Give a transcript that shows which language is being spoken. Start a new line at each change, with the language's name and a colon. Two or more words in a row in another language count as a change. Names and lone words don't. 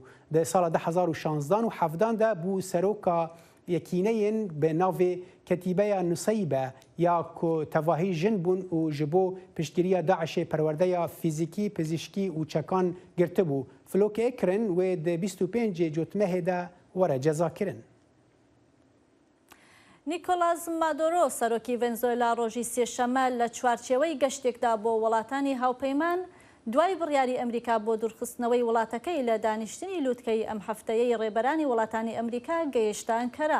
Kurdish: Di sala 2016 û 17 de bû seroka yekîneyên bi navê Ketîbeya Nusaybe ya ku tevahî jin bûn û ji bo piştgiriya Daişê perwerdeya fîzîkî, pizîşkî û çekan girtibû. Filokê Ekrin wê di 25 Cotmehê de were ceza kirin.
Central Kurdish: نیکۆلاس مادۆرۆ سەرۆکی ڤێنزوێلا ڕۆژی سێشەمە لە چوارچێوەی گەشتێکدا بۆ وڵاتانی هاوپەیمان دوای بڕیاری ئەمریکا بۆ دوورخستنەوەی وڵاتەکەی لە دانیشتنی لووتکەی ئەم هەفتەیەی ڕێبەرانی وڵاتانی ئەمریکا گەیشتە ئەنکەرا.